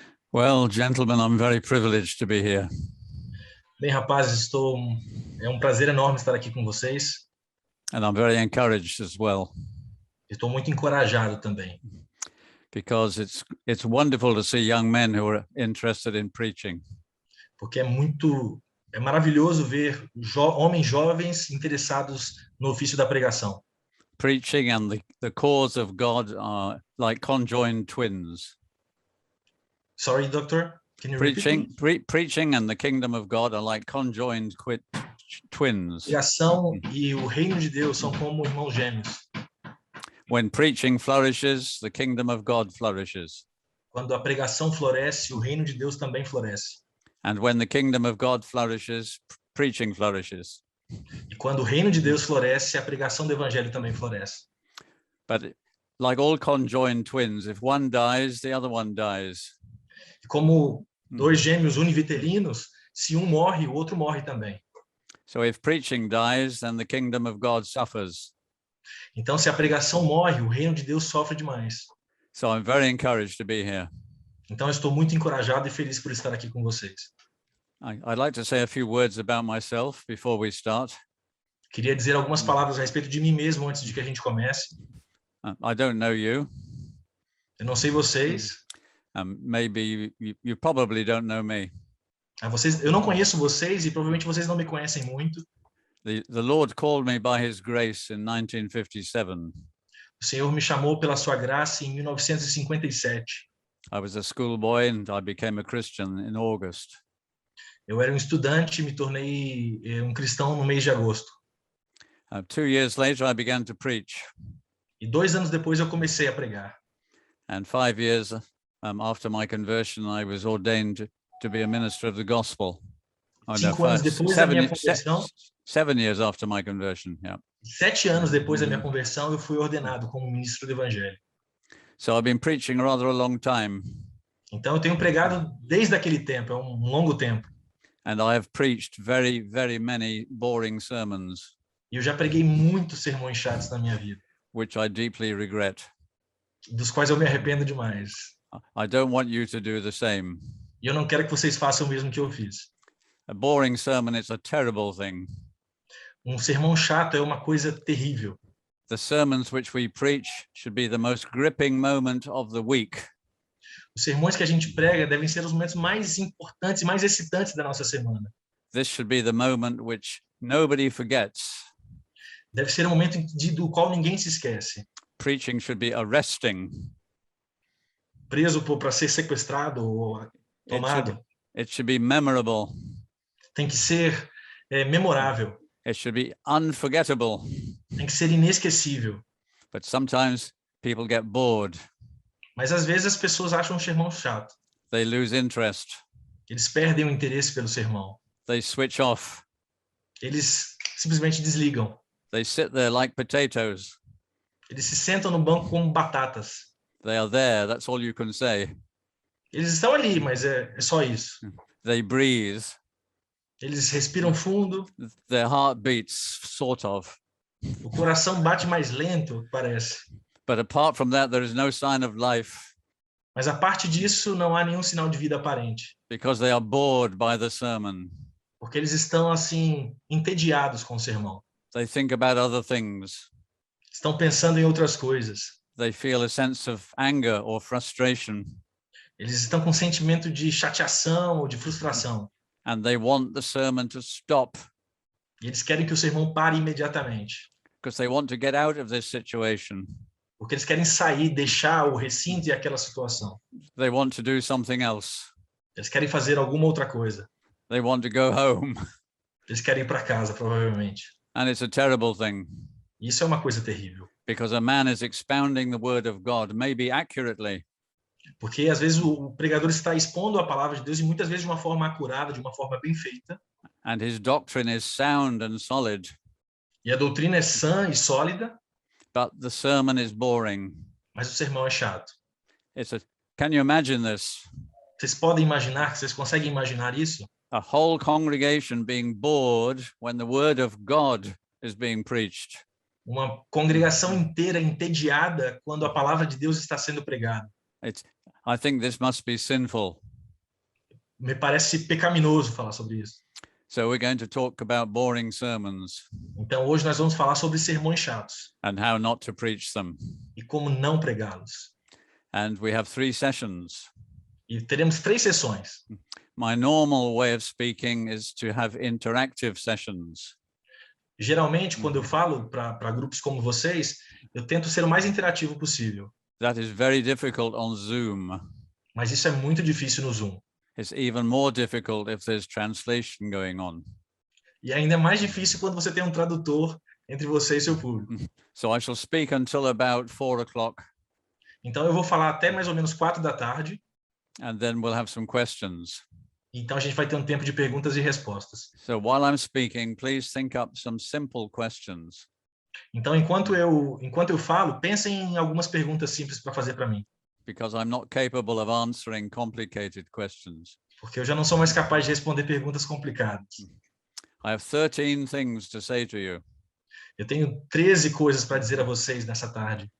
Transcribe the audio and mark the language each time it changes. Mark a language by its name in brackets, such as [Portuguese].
[English] Well, gentlemen, I'm very privileged to be here. [Portuguese] Bem, rapazes, é um prazer enorme estar aqui com vocês. [English] And I'm very encouraged as well, [Portuguese] Estou muito encorajado também, [English] because it's wonderful to see young men who are interested in preaching. [Portuguese] porque é maravilhoso ver homens jovens interessados no ofício da pregação. [English] Preaching and the cause of God are like conjoined twins. Sorry, doctor, can you Preaching, repeat? preaching and the kingdom of God are like conjoined twins. [Portuguese] Pregação e o reino de Deus são como irmãos gêmeos. [English] When preaching flourishes, the kingdom of God flourishes. [Portuguese] Quando a pregação floresce, o reino de Deus também floresce. [English] And when the kingdom of God flourishes, preaching flourishes. [Portuguese] E quando o reino de Deus floresce, a pregação do evangelho também floresce. [English] But like all conjoined twins, if one dies, the other one dies. [Portuguese] E como dois gêmeos univitelinos, se um morre, o outro morre também. [English] So if preaching dies, then the kingdom of God suffers. [Portuguese] Então, se a pregação morre, o reino de Deus sofre demais. [English] So I'm very encouraged to be here. [Portuguese] Então, eu estou muito encorajado e feliz por estar aqui com vocês. [English] I'd like to say a few words about myself before we start. [Portuguese] Queria dizer algumas palavras a respeito de mim mesmo antes de que a gente comece. [English] I don't know you. [Portuguese] Eu não sei vocês. [English] Maybe you probably don't know me. [Portuguese] Eu não conheço vocês e provavelmente vocês não me conhecem muito. [English] The Lord called me by His grace in 1957. [Portuguese] O Senhor me chamou pela sua graça em 1957. [English] I was a schoolboy and I became a Christian in August. [Portuguese] Eu era um estudante e me tornei um cristão no mês de agosto. [English] 2 years later, I began to preach. [Portuguese] E 2 anos depois eu comecei a pregar. [English] And 5 years after my conversion, I was ordained to be a minister of the gospel. Oh, no, [Portuguese] 5 anos depois da minha conversão, [English] 7 years after my conversion, yeah. [Portuguese] 7 anos depois da minha conversão, eu fui ordenado como ministro do evangelho. [English] So I've been preaching rather a long time. [Portuguese] Então eu tenho pregado desde aquele tempo, é um longo tempo. [English] And I have preached very, very many boring sermons, [Portuguese] E eu já preguei muitos sermões chatos na minha vida, [English] which I deeply regret. [Portuguese] dos quais eu me arrependo demais. [English] I don't want you to do the same. [Portuguese] E eu não quero que vocês façam o mesmo que eu fiz. [English] A boring sermon is a terrible thing. [Portuguese] Um sermão chato é uma coisa terrível. [English] The sermons which we preach should be the most gripping moment of the week. [Portuguese] Os sermões que a gente prega devem ser os momentos mais importantes e mais excitantes da nossa semana. [English] This should be the moment which nobody forgets. [Portuguese] Deve ser um momento do qual ninguém se esquece. [English] Preaching should be arresting. [Portuguese] Preso para ser sequestrado ou tomado. [English] It should be memorable. [Portuguese] Tem que ser memorável. [English] It should be unforgettable. [Portuguese] Tem que ser inesquecível. [English] But sometimes people get bored. [Portuguese] Mas às vezes as pessoas acham um sermão chato. [English] They lose interest. [Portuguese] Eles perdem o interesse pelo sermão. [English] They switch off. [Portuguese] Eles simplesmente desligam. [English] They sit there like potatoes. [Portuguese] Eles se sentam no banco como batatas. [English] They are there. That's all you can say. [Portuguese] Eles estão ali, mas é só isso. [English] They breathe. [Portuguese] Eles respiram fundo. [English] Their heart beats, sort of. [Portuguese] O coração bate mais lento, parece. [English] But apart from that, there is no sign of life. [Portuguese] Mas a parte disso, não há nenhum sinal de vida aparente. [English] Because they are bored by the sermon. [Portuguese] Porque eles estão, assim, entediados com o sermão. [English] They think about other things. [Portuguese] Estão pensando em outras coisas. [English] They feel a sense of anger or frustration. [Portuguese] Eles estão com um sentimento de chateação ou de frustração. [English] And they want the sermon to stop. [Portuguese] E eles querem que o sermão pare imediatamente. [English] Because they want to get out of this situation. [Portuguese] Porque eles querem sair, deixar o recinto e aquela situação. [English] They want to do something else. [Portuguese] Eles querem fazer alguma outra coisa. [English] They want to go home. [Portuguese] Eles querem ir para casa, provavelmente. [English] And it's a terrible thing. [Portuguese] E isso é uma coisa terrível. [English] Because a man is expounding the word of God, maybe accurately. [Portuguese] Porque às vezes o pregador está expondo a palavra de Deus e muitas vezes de uma forma acurada, de uma forma bem feita. [English] And his doctrine is sound and solid. [Portuguese] E a doutrina é sã e sólida. [English] But the sermon is boring. [Portuguese] Mas o sermão é chato. [English] Can you imagine this? [Portuguese] Vocês podem imaginar, vocês conseguem imaginar isso? [English] A whole congregation being bored when the word of God is being preached. [Portuguese] Uma congregação inteira entediada quando a palavra de Deus está sendo pregada. [English] I think this must be sinful. [Portuguese] Me parece pecaminoso falar sobre isso. [English] So we're going to talk about boring sermons. [Portuguese] Então hoje nós vamos falar sobre sermões chatos. [English] And how not to preach them. [Portuguese] E como não pregá-los. [English] And we have 3 sessions. [Portuguese] E teremos 3 sessões. [English] My normal way of speaking is to have interactive sessions. [Portuguese] Geralmente, quando eu falo para grupos como vocês, eu tento ser o mais interativo possível. [English] That is very difficult on Zoom. [Portuguese] Mas isso é muito difícil no Zoom. [English] It's even more difficult if there's translation going on. [Portuguese] E ainda é mais difícil quando você tem um tradutor entre você e seu público. [English] So I shall speak until about 4 o'clock. [Portuguese] Então eu vou falar até mais ou menos 4 da tarde. [English] And then we'll have some questions. [Portuguese] Então a gente vai ter um tempo de perguntas e respostas. [English] So while I'm speaking, please think up some simple questions. [Portuguese] Então enquanto eu falo, pensem em algumas perguntas simples para fazer para mim. [English] Because I'm not capable of answering complicated questions. [Portuguese] Porque eu já não sou mais capaz de responder perguntas complicadas. [English] I have 13 things to say to you. [Portuguese] Eu tenho 13 coisas para dizer a vocês nessa tarde.